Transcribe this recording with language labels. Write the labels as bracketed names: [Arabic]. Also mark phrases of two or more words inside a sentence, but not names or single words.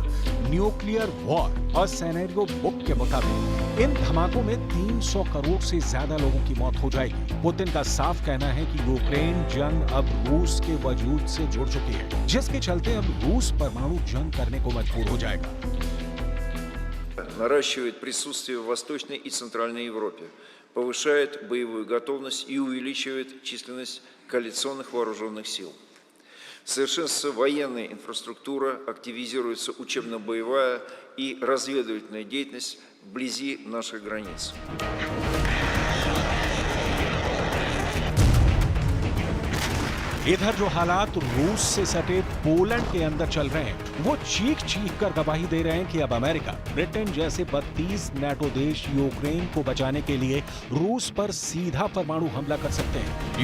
[English] nuclear war [Hindi] और [English] scenario book [Hindi] के मुताबिक इन धमाकों में 300 करोड़ से ज्यादा लोगों की मौत हो जाएगी। पुतिन का साफ कहना है कि यूक्रेन जंग अब रूस के वजूद से जुड़ चुकी है, जिसके चलते अब रूस परमाणु जंग करने को मजबूर हो जाएगा। [Russian] Наращивает присутствие в Восточной и Центральной Европе, повышает боевую готовность и увеличивает численность коалиционных вооруженных сил. Совершенствуется военная инфраструктура, активизируется учебно-боевая и разведывательная деятельность вблизи наших границ. [Hindi] इधर जो हालात रूस से सटे पोलैंड के अंदर चल रहे हैं वो चीख चीख कर गवाही दे रहे हैं कि अब अमेरिका, ब्रिटेन जैसे 32 नाटो देश यूक्रेन को बचाने के लिए रूस पर सीधा परमाणु हमला कर सकते हैं।